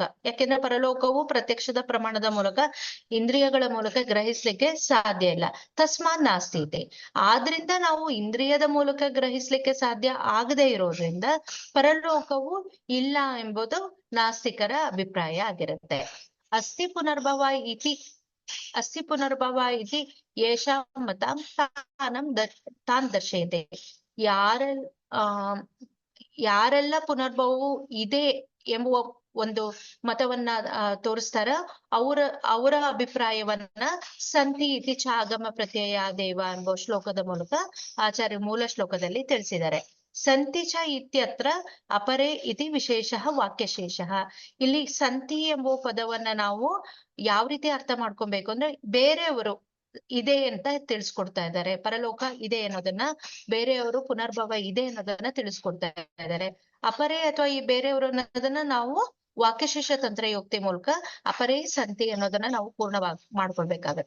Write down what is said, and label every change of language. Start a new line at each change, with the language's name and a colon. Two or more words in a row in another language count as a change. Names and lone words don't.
Kannada: ಯಾಕೆಂದ್ರೆ ಪರಲೋಕವು ಪ್ರತ್ಯಕ್ಷದ ಪ್ರಮಾಣದ ಮೂಲಕ, ಇಂದ್ರಿಯಗಳ ಮೂಲಕ ಗ್ರಹಿಸ್ಲಿಕ್ಕೆ ಸಾಧ್ಯ ಇಲ್ಲ.
Sanskrit: ತಸ್ಮಾತ್ ನಾಸ್ತಿ ಇದೆ.
Kannada: ಆದ್ರಿಂದ ನಾವು ಇಂದ್ರಿಯದ ಮೂಲಕ ಗ್ರಹಿಸ್ಲಿಕ್ಕೆ ಸಾಧ್ಯ ಆಗದೆ ಇರೋದ್ರಿಂದ ಪರಲೋಕವು ಇಲ್ಲ ಎಂಬುದು ನಾಸ್ತಿಕರ ಅಭಿಪ್ರಾಯ ಆಗಿರುತ್ತೆ.
Sanskrit: ಅಸ್ತಿ ಪುನರ್ಭವ ಇತಿ ಅಸ್ಸಿ ಪುನರ್ಭವ ಇತಿ ಯೇಷಾಂ ಮತಾಂ ತಾನ್ ದರ್ಶಯತೆ.
Kannada: ಯಾರೆಲ್ಲ ಆ ಯಾರೆಲ್ಲ ಪುನರ್ಭವವು ಇದೆ ಎಂಬುವ ಒಂದು ಮತವನ್ನ ತೋರಿಸ್ತಾರ, ಅವರ ಅಭಿಪ್ರಾಯವನ್ನ
Sanskrit: ಸಂತಿ ಇತಿ ಚಾಗಮ ಪ್ರತ್ಯಯ ದೇವ
Kannada: ಎಂಬ ಶ್ಲೋಕದ ಮೂಲಕ ಆಚಾರ್ಯ ಮೂಲ ಶ್ಲೋಕದಲ್ಲಿ ತಿಳಿಸಿದ್ದಾರೆ.
Sanskrit: ಸಂತಿ ಚ ಇತ್ಯತ್ರ ಅಪರೇ ಇತಿ ವಿಶೇಷ ವಾಕ್ಯಶೇಷ.
Kannada: ಇಲ್ಲಿ ಸಂತಿ ಎಂಬ ಪದವನ್ನ ನಾವು ಯಾವ ರೀತಿ ಅರ್ಥ ಮಾಡ್ಕೊಬೇಕು ಅಂದ್ರೆ, ಬೇರೆಯವರು ಇದೆ ಅಂತ ತಿಳಿಸ್ಕೊಡ್ತಾ ಇದ್ದಾರೆ, ಪರಲೋಕ ಇದೆ ಅನ್ನೋದನ್ನ, ಬೇರೆಯವರು ಪುನರ್ಭವ ಇದೆ ಅನ್ನೋದನ್ನ ತಿಳಿಸ್ಕೊಡ್ತಾ ಇದ್ದಾರೆ. ಅಪರೇ ಅಥವಾ ಈ ಬೇರೆಯವರು ಅನ್ನೋದನ್ನ ನಾವು ವಾಕ್ಯಶೇಷ ತಂತ್ರಯೋಕ್ತಿ ಮೂಲಕ
Sanskrit: ಅಪರೇ ಸಂತಿ
Kannada: ಅನ್ನೋದನ್ನ ನಾವು ಪೂರ್ಣವಾಗಿ ಮಾಡ್ಕೊಳ್ಬೇಕಾಗತ್ತೆ.